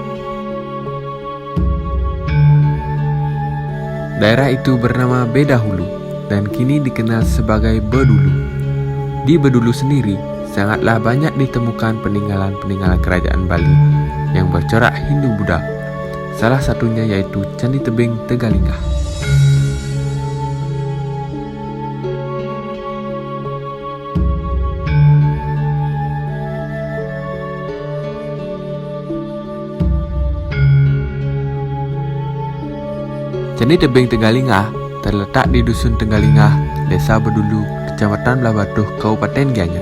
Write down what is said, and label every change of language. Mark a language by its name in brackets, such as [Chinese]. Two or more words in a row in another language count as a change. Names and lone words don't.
[Indonesian] Daerah itu bernama Bedahulu dan kini dikenal sebagai Bedulu. Di Bedulu sendiri, sangatlah banyak ditemukan peninggalan-peninggalan kerajaan Bali yang bercorak Hindu-Buddha. Salah satunya yaitu Candi Tebing Tegalinga. Candi Tebing Tegalinga terletak di Dusun Tegalinga, Desa Bedulu, Kecamatan Blabatuh, Kabupaten Gianyar.